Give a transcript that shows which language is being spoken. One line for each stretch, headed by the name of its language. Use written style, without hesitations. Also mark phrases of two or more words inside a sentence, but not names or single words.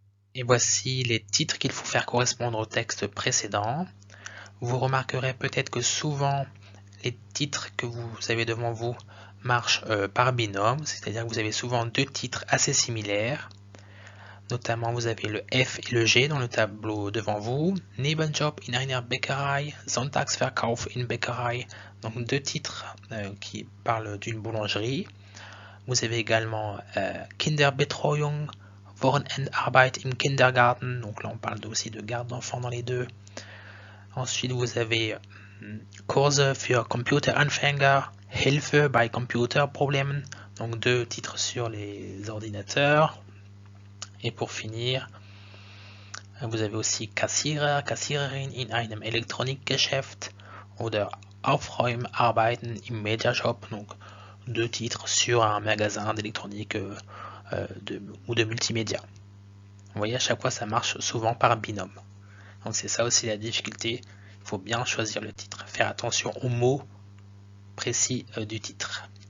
French: Et voici les titres qu'il faut faire correspondre au texte précédent. Vous remarquerez peut-être que souvent les titres que vous avez devant vous marchent par binôme, c'est-à-dire que vous avez souvent deux titres assez similaires. Notamment, vous avez le F et le G dans le tableau devant vous.
German: Nebenjob in einer Bäckerei, Sonntagsverkauf in Bäckerei.
French: Donc deux titres qui parlent d'une boulangerie. Vous avez également
German: Kinderbetreuung, Wochenendarbeit im Kindergarten.
French: Donc là, on parle aussi de garde d'enfants dans les deux. Ensuite, vous avez
German: Kurse für Computeranfänger, Hilfe bei Computerproblemen.
French: Donc deux titres sur les ordinateurs. Et pour finir, vous avez aussi
German: Kassierer, Kassiererin in einem Elektronikgeschäft oder Aufräumarbeiten im Mediashop.
French: Donc deux titres sur un magasin d'électronique ou de multimédia. Vous voyez, à chaque fois, ça marche souvent par binôme. Donc c'est ça aussi la difficulté. Il faut bien choisir le titre. Faire attention aux mots précis du titre.